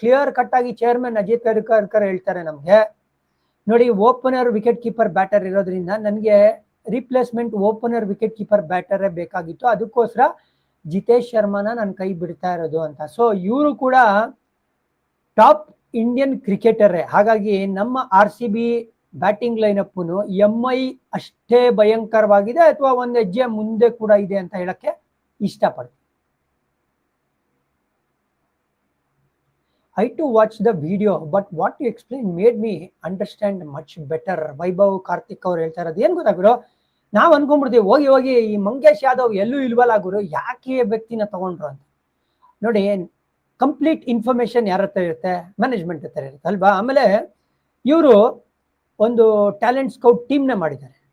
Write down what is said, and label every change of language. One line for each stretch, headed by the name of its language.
Kannada: Clear cut ಆಗಿ chairman Ajit ಕರ್ಕರ್ ಹೇಳ್ತಾರೆ ನಮ್ಗೆ, ನೋಡಿ ಓಪನರ್ ವಿಕೆಟ್ ಕೀಪರ್ ಬ್ಯಾಟರ್ ಇರೋದ್ರಿಂದ ನನಗೆ ರಿಪ್ಲೇಸ್ಮೆಂಟ್ ಓಪನರ್ ವಿಕೆಟ್ ಕೀಪರ್ ಬ್ಯಾಟರೇ ಬೇಕಾಗಿತ್ತು, ಅದಕ್ಕೋಸ್ಕರ ಜಿತೇಶ್ ಶರ್ಮಾನ ನಾನು ಕೈ ಬಿಡ್ತಾ ಇರೋದು ಅಂತ. ಸೊ ಇವರು ಕೂಡ ಟಾಪ್ ಇಂಡಿಯನ್ ಕ್ರಿಕೆಟರೇ. ಹಾಗಾಗಿ ನಮ್ಮ RCB ಬ್ಯಾಟಿಂಗ್ ಲೈನಪ್ MI ಅಷ್ಟೇ ಭಯಂಕರವಾಗಿದೆ ಅಥವಾ ಒಂದು ಹೆಜ್ಜೆ ಮುಂದೆ ಕೂಡ ಇದೆ ಅಂತ ಹೇಳಕ್ಕೆ ಇಷ್ಟಪಡ್ತೀನಿ.
English: I to watch the video, but what you explained made me understand much better.
Kannada: Vaibhav Karthik ಅವ್ರು ಹೇಳ್ತಾ ಇರೋದು ಏನ್ ಗೊತ್ತಾ ಗುರು, ನಾವ್ ಅನ್ಕೊಂಡ್ಬಿಡ್ತೀವಿ ಹೋಗಿ ಹೋಗಿ ಈ ಮಂಗೇಶ್ ಯಾದವ್ ಎಲ್ಲೂ ಇಲ್ವಲ್ಲ ಗುರು, ಯಾಕೆ ವ್ಯಕ್ತಿನ ತಗೊಂಡ್ರು ಅಂತ. ನೋಡಿ, ಕಂಪ್ಲೀಟ್ ಇನ್ಫಾರ್ಮೇಶನ್ ಯಾರ ಹತ್ರ ಇರುತ್ತೆ? ಮ್ಯಾನೇಜ್ಮೆಂಟ್ ಹತ್ರ ಇರುತ್ತೆ ಅಲ್ವಾ. ಆಮೇಲೆ ಇವರು ಒಂದು ಟ್ಯಾಲೆಂಟ್ ಸ್ಕೌಟ್ ಟೀಮ್ನ ಮಾಡಿದ್ದಾರೆ.